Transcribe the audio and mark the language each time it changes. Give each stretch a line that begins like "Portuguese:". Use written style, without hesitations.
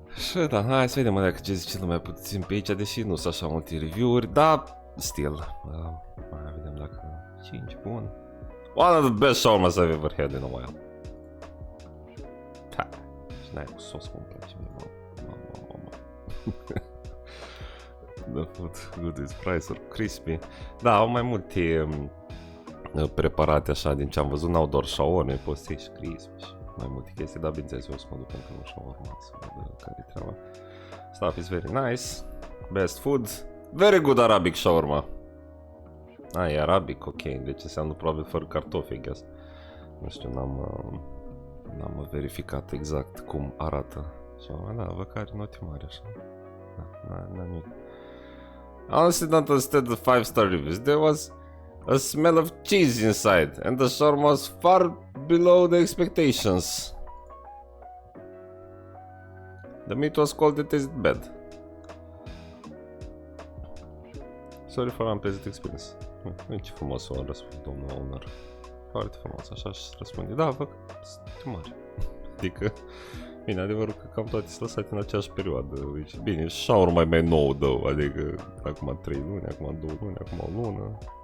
Romanian: Și da, hai să vedem dacă ce zice lumea puțin pe aici, deși nu sunt așa multe review-uri, dar still, mai vedem dacă 5, bun.
English: One of the best shawarmas I've ever had in a while.
Romanian: Ha, și n-ai cu sos, cum îmi place mie, mamă.
English: The food, good is price, crispy.
Romanian: Da, au mai multe preparate așa, din ce am văzut, n-au doar shawarma, poți să ieși crispy și mai multe chestii, dar bineînțeles eu o să mă duc pentru un shawarma să văd care-i treaba.
English: Stuff is very nice, best food, very good Arabic shawarma.
Romanian: E arabic, ok, deci înseamnă probabil fără cartofi,
English: I guess.
Romanian: Nu știu, n-am verificat exact cum arată shawarma, da, văd că are note mari așa. Da, n-am nimic.
English: Honestly don't understand the 5-star reviews, there was a smell of cheese inside, and the shawarma was far below the expectations. The meat was cold and tasted bad. Sorry for unpleasant experience.
Romanian: Ce frumos o răspund, domnul owner. Foarte frumos, așa și răspunde. Da, văd că sunt mari. Adică, bine, adevărul că cam toate sunt lăsate în aceeași perioadă. Deci, bine, shawarma mai nou dă, adică acum 3 luni, acum 2 luni, acum o lună.